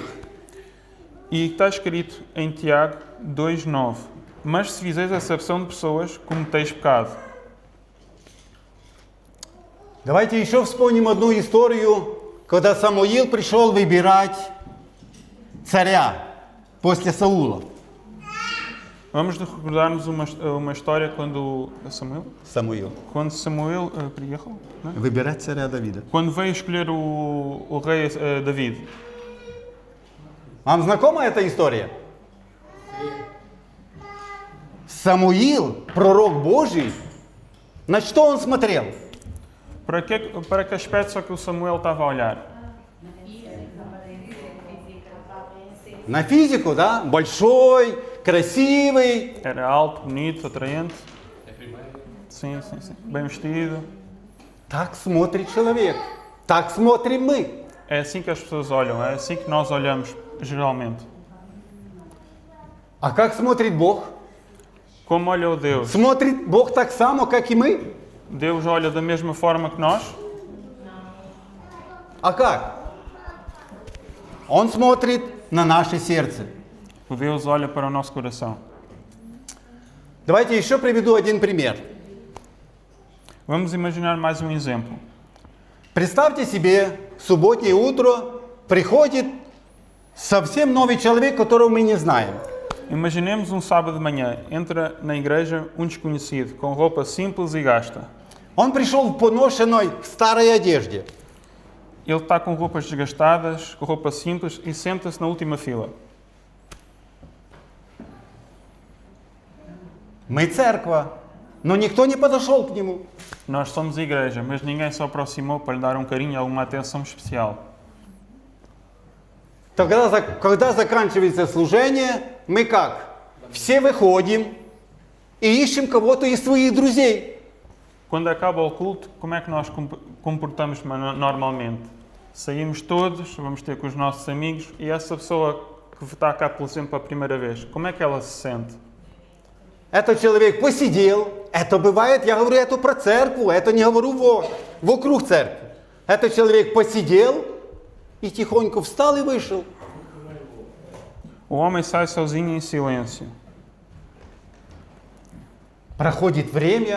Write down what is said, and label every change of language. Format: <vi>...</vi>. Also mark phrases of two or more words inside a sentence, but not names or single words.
<pt>E está escrito em Tiago 2:9. Mas se fizeis acepção de pessoas, cometeis pecado.</pt> <ru>Давайте еще вспомним одну историю, когда Самуил пришел выбирать царя после Саула.</ru> <pt>Vamos recordar-nos uma história quando</pt> <ru>Самуил.</ru> <pt>Quando Samuel приехал, né?</pt> <ru>Выбирать царя Давида.</ru> <pt>Quando veio escolher o rei David.</pt> <ru>Вам знакома эта история? Самуил, пророк Божий, на что он смотрел?</ru> <pt>Para que aspecto só que o Samuel estava a olhar?</pt> <ru>На физику, да? Большой, красивый.</ru> <pt>Era alto, bonito, atraente. Sim. Bem vestido.</pt> <ru>Так смотрит человек. Так смотрим мы.</ru> <pt>É assim que as pessoas olham, é assim que nós olhamos, geralmente.</pt> <ru>А как смотрит Бог?</ru> <pt>Como olha o Deus?</pt> <ru>Смотрит Бог так само, как и мы?</ru> <pt>Deus olha da mesma forma que nós?</pt> <ru>А как? Он смотрит на наше сердце.</ru> <pt>O Deus olha para o nosso coração.</pt> <ru>Давайте еще приведу один пример.</ru> <pt>Vamos imaginar mais um exemplo.</pt> <ru>Представьте себе, субботнее утро приходит совсем новый человек, которого мы не знаем.</ru> <pt>Imaginemos um sábado de manhã, entra na igreja um desconhecido, com roupa simples e gasta.</pt> <ru>Он пришел в поношенной старой одежде.</ru> <pt>Ele está com roupas desgastadas, com roupa simples e senta-se na última fila.</pt> <ru>Мы церковь, но никто не подошел к нему.</ru> <pt>Nós somos a igreja, mas ninguém se aproximou para lhe dar um carinho, alguma atenção especial.</pt> <ru>Тогда, когда заканчивается служение, мы как? Все выходим и ищем кого-то из своих друзей.</ru> <pt>Quando acaba o culto, como é que nós comportamos normalmente? Saímos todos, vamos ter com os nossos amigos e essa pessoa que está cá, por exemplo, a primeira vez, como é que ela se sente?</pt> <ru>Этот человек посидел, это бывает, я говорю это про церковь, это не говорю вокруг церкви. Этот человек посидел и тихонько встал и вышел.</ru> <pt>O homem sai sozinho em silêncio.</pt> <ru>Проходит время,</ru>